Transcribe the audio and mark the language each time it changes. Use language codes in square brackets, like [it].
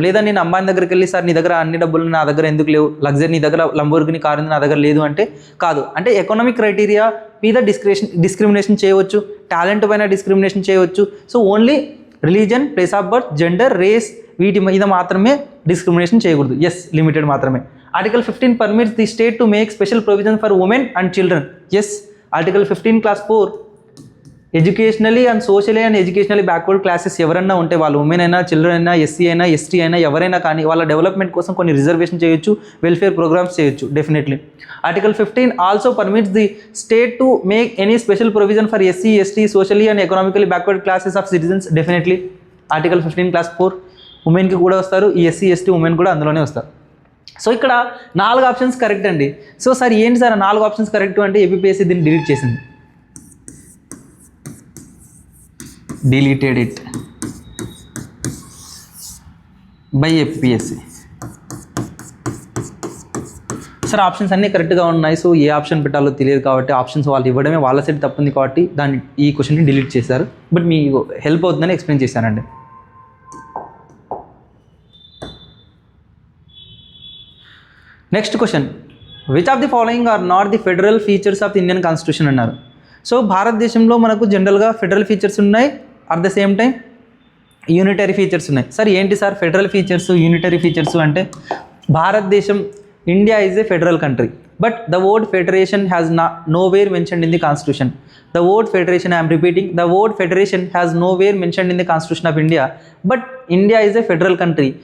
[te] లేదా నేను అమ్మాయి దగ్గరికి వెళ్ళి సార్ నీ దగ్గర అన్ని డబ్బులు నా దగ్గర ఎందుకు లేవు, లగ్జరీ నీ దగ్గర లంబోర్గిని కారు నా దగ్గర లేదు అంటే కాదు. అంటే ఎకనామిక్ క్రైటీరియా మీద డిస్క్రిమినేషన్ చేయవచ్చు, టాలెంట్ పైన డిస్క్రిమినేషన్ చేయవచ్చు. So only religion, place of birth, gender, race వీటి మీద మాత్రమే డిస్క్రిమినేషన్ చేయకూడదు. ఎస్, లిమిటెడ్ మాత్రమే. [en] Article 15 permits the state to make special provisions for women and children. [te] Yes, Article 15 class 4 educationally and socially and educationally backward classes ఎవరైనా ఉంటే, వాళ్ళు women అయినా, children అయినా, ఎస్సీ అయినా, ఎస్టీ అయినా, ఎవరైనా కానీ వాళ్ళ డెవలప్మెంట్ కోసం కొన్ని రిజర్వేషన్ చేయొచ్చు, వెల్ఫేర్ ప్రోగ్రామ్స్ చేయొచ్చు definitely. [en] Article 15 also permits the state to make any special provision for SC, ST, socially and economically backward classes of citizens. [te] Definitely Article 15 class 4 ఉమెన్కి కూడా వస్తారు, ఈ ఎస్సీ, ఎస్టీ ఉమెన్ కూడా అందులోనే వస్తారు. సో ఇక్కడ 4 ఆప్షన్స్ కరెక్ట్ అండి. సో సార్ ఏంటి సార్ 4 ఆప్షన్స్ కరెక్ట్ అంటే ఏపీఎస్సీ దీన్ని డిలీట్ చేసింది. [en] deleted it by APSC. [te] Sir options అన్నీ కరెక్ట్గా ఉన్నాయి, సో ఏ ఆప్షన్ పెట్టాలో తెలియదు కాబట్టి ఆప్షన్స్ వాళ్ళు ఇవ్వడమే వాళ్ళ సైడ్ తప్పుంది కాబట్టి ఈ క్వశ్చన్ని డిలీట్ చేశారు. బట్ మీకు హెల్ప్ అవుతుందని ఎక్స్ప్లెయిన్ చేశానండి. [en] Next question, which of the following are not the federal features of the Indian constitution అన్నారు. [te] సో భారతదేశంలో మనకు జనరల్గా ఫెడరల్ ఫీచర్స్ ఉన్నాయి, [en] at the same time [te] unitary features ఉన్నాయి. సార్ ఏంటి sir federal features, unitary features అంటే, భారతదేశం [en] India is a federal country, but the word federation has nowhere mentioned in the constitution. The word federation, I am repeating, the word federation has nowhere mentioned in the constitution of India, but India is a federal country.